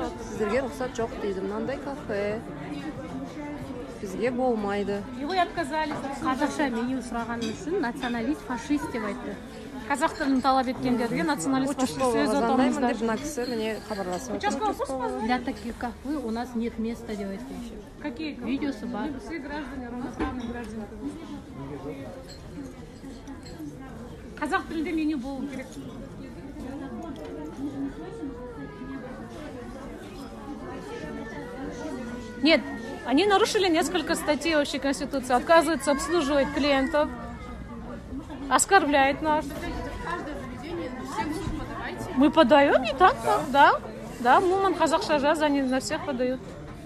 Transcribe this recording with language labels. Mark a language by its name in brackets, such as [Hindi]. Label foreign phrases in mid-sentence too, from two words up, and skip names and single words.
[Kazakh] Сіздерге рұқсат жоқ дейді. Мынандай кафе бізге болмайды. [Russian] Его отказали. [Kazakh] Қазақша меню сұрағаны үшін националист, фашист деп айтты. Қазақ тілін талап еткендерге националист, фашист сөз отамыздар. Мына кісі міне хабарласып отыр. [Russian] Для таких, как вы, у нас нет места, [Kazakh] деп айтты. Какие? Видеосы бар. [Russian] Все граждане равноправные граждане. [Kazakh] Қазақ тілінде меню болу керек. [Russian] Нет, они нарушили несколько статей общей конституции, отказываются обслуживать клиентов, оскорбляет нас. Мы подаем и так, да. Да, [Kazakh] Муман Казахша Жаз, [Russian] они на всех подают.